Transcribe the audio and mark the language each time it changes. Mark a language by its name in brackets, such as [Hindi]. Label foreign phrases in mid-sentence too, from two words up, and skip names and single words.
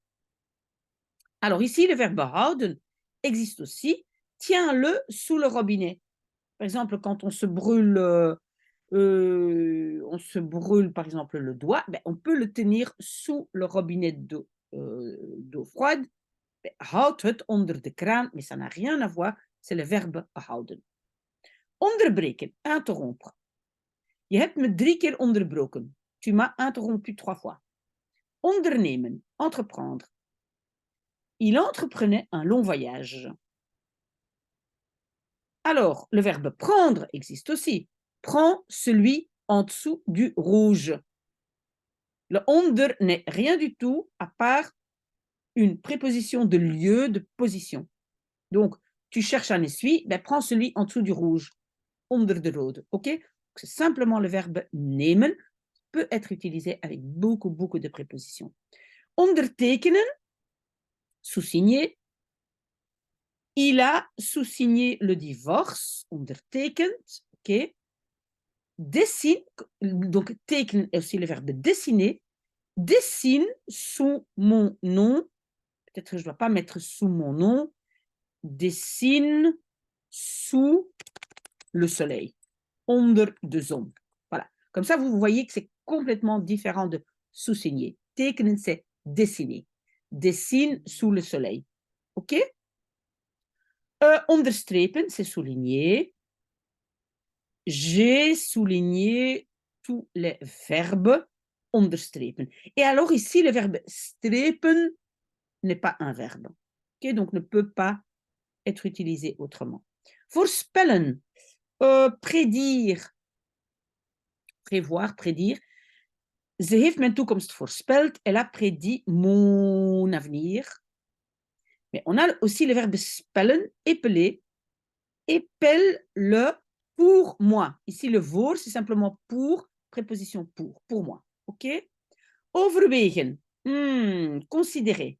[French] Alors ici, le verbe houden existe aussi. Tiens-le sous le robinet. Par exemple, quand on se brûle, par exemple, le doigt, ben, on peut le tenir sous le robinet d'eau froide. [Dutch] Ben, houd het onder de kraan, [French] mais ça n'a rien à voir. C'est le verbe houden. [Dutch] Onderbreken, interrompre. Je hebt me 3 keer onderbroken. [French] Tu m'as interrompu 3 fois. Ondernemen, entreprendre. Il entreprenait un long voyage. Alors, le verbe prendre existe aussi. Prends celui en dessous du rouge. Le onder n'est rien du tout à part une préposition de lieu, de position. Donc, tu cherches un essuie, ben, prends celui en dessous du rouge, [Dutch] onder de rode. [French] OK? C'est simplement le verbe nemen, peut être utilisé avec beaucoup, beaucoup de prépositions. Ondertekenen, sous-signer. Il a sous-signé le divorce, ondertekend. OK? Dessine, donc tekenen est aussi le verbe dessiner. Dessine sous mon nom. Peut-être que je ne dois pas mettre sous mon nom. Dessine sous le soleil. [Dutch] Onder de zon. [French] Voilà. Comme ça, vous voyez que c'est complètement différent de sous-signer. Tekenen, c'est dessiner. Dessine sous le soleil. OK? Onderstrepen, c'est souligner. J'ai souligné tous les verbes onderstrepen. Et alors ici, le verbe strepen n'est pas un verbe. Okay? Donc, ne peut pas être utilisé autrement. Voorspellen, prédire, prévoir, prédire. [Dutch] Ze heeft mijn toekomst voorspeld. [French] Elle a prédit mon avenir. Mais on a aussi le verbe spellen, épeler. Épelle le pour moi. Ici, le voor, c'est simplement pour, préposition pour moi. OK? Overwegen, considérer.